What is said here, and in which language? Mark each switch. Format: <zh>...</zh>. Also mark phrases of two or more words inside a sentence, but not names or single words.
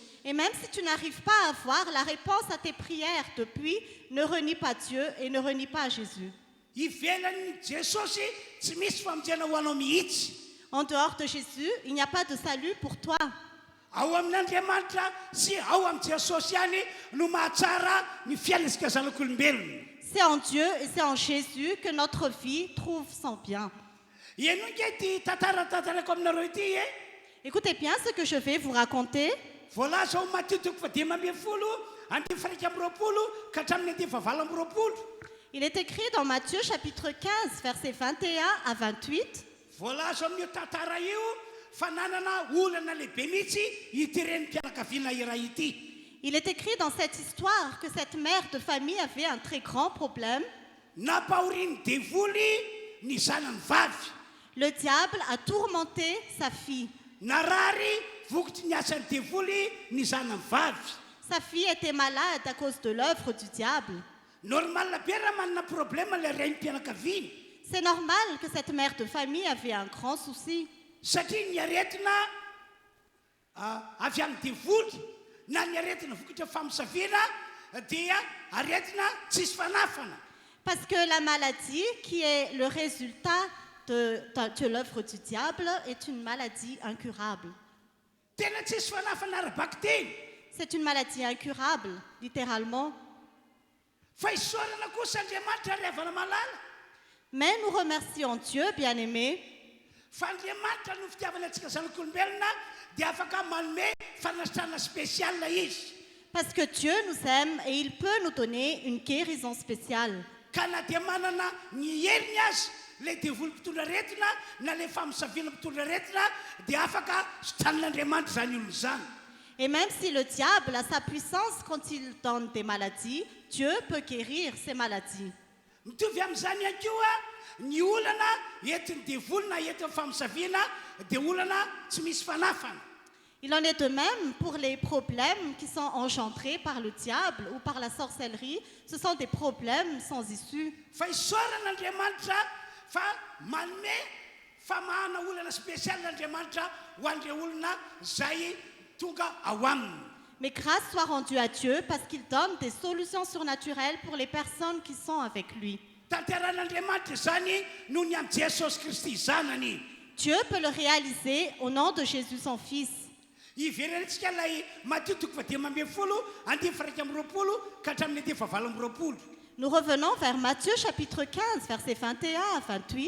<fr>Et même si tu n'arrives pas à avoir la réponse à tes prières depuis, ne renie pas Dieu et ne renie pas Jésus.</fr> <mg>Ivelan'ny Jesosy tsy misy famonjena ho anao mihitsy.</mg> <fr>En dehors de Jésus, il n'y a pas de salut pour toi.</fr> <mg>Ao amin'Andriamanitra sy ao amin'ny Jesosy ihany no mahatsara ny fiainantsika zanak'olombelona.</mg> <fr>C'est en Dieu et c'est en Jésus que notre vie trouve son bien.</fr> <mg>Ianao nge ty tantarako aminareo ity e.</mg> <fr>Écoutez bien ce que je vais vous raconter.</fr> <mg>Voalaza ao Matthieu toko fadimy ambin'ny folo andimy faharaiky amby roapolo ka hatramin'ny andimy fahavalo amby roapolo.</mg> <fr>Il est écrit dans Matthieu chapitre 15, versets 21 à 28.</fr> <mg>Voalaza amin'io tantara io fa nanana olana lehibe mihitsy ity reny mpianakaviana iray ity.</mg> <fr>Il est écrit dans cette histoire que cette mère de famille avait un très grand problème.</fr> <mg>Napahoriany devoly ny zanany vavy.</mg> <fr>Le diable a tourmenté sa fille.</fr> <mg>Narary vokotry ny asan'ny devoly ny zanany vavy.</mg> <fr>Sa fille était malade à cause de l'œuvre du diable.</fr> <mg>Normal be raha manana problème le ray mpianakaviana.</mg> <fr>C'est normal que cette mère de famille avait un grand souci.</fr> <mg>Satria ny aretina avy amin'ny devoly na ny aretina vokatra famosavina dia aretina tsisy fanafana.</mg> <fr>Parce que la maladie, qui est le résultat de l'œuvre du diable, est une maladie incurable.</fr> <mg>Tena tsisy fanafana arabaky teny.</mg> <fr>C'est une maladie incurable, littéralement.</fr> <mg>Fa isaorana kosa Andriamanitra arevana malala.</mg> <fr>Mais nous remercions Dieu, bien-aimés,</fr> <mg>Fa Andriamanitra no fitiavana antsika zanak'olombelona dia afaka manome fanasana spéciale izy.</mg> <fr>parce que Dieu nous aime et il peut nous donner une guérison spéciale.</fr> <mg>Ka na dia manana ny heriny azy le devoly mpitondra aretina na le famosaviana mpitondra aretina dia afaka sitran'Andriamanitra zany olona zany.</mg> <fr>Et même si le diable a sa puissance quand il donne des maladies, Dieu peut guérir ces maladies.</fr> <mg>Mitovy amin'izany ihany koa ny olana entiny devoly na entiny famosaviana dia olana tsy misy fanafana.</mg> <fr>Il en est de même pour les problèmes qui sont engendrés par le diable ou par la sorcellerie. Ce sont des problèmes sans issue.</fr> <mg>Fa isaoran'Andriamanitra fa manome famahana olana spécialen'Andriamanitra ho an'ireo olona zay tonga ao aminy.</mg> <fr>Mais grâce soit rendue à Dieu parce qu'il donne des solutions surnaturelles pour les personnes qui sont avec lui.</fr> <mg>Tanteran'Andriamanitra zany noho ny amin'ny Jesosy Kristy zanany.</mg> <fr>Dieu peut le réaliser au nom de Jésus son Fils.</fr> <mg>Iverenantsika ilay Matthieu 10:20 ka hatramin'ny 20.</mg> <fr>Nous revenons vers Matthieu chapitre 15, versets 21 à 28.</fr>